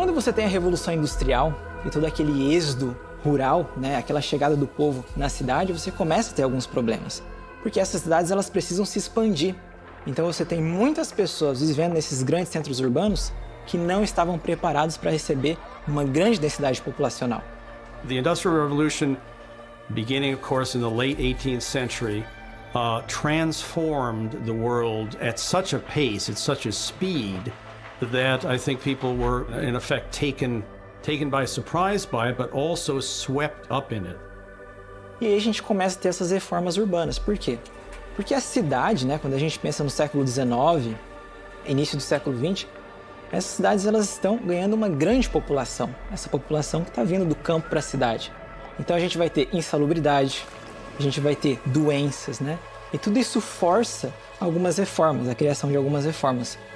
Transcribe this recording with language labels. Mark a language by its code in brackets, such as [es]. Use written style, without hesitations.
[pt] Quando você tem a Revolução Industrial e todo aquele êxodo rural, aquela chegada do povo na cidade, você começa a ter alguns problemas. Porque essas cidades elas precisam se expandir. Então você tem muitas pessoas vivendo nesses grandes centros urbanos que não estavam preparados para receber uma grande densidade populacional. [en] The Industrial Revolution, beginning of course in the late 18th century, transformed the world at such a pace, at such a speed, that I think people were in effect taken by surprise by it, but also swept up in it. [pt] E aí a gente começa a ter essas reformas urbanas. Por quê? Porque a cidade, quando a gente pensa no século XIX, início do século XX, essas cidades elas estão ganhando uma grande população. Essa população que está vindo do campo para a cidade. Então a gente vai ter insalubridade, a gente vai ter doenças, E tudo isso força algumas reformas, a criação de algumas reformas.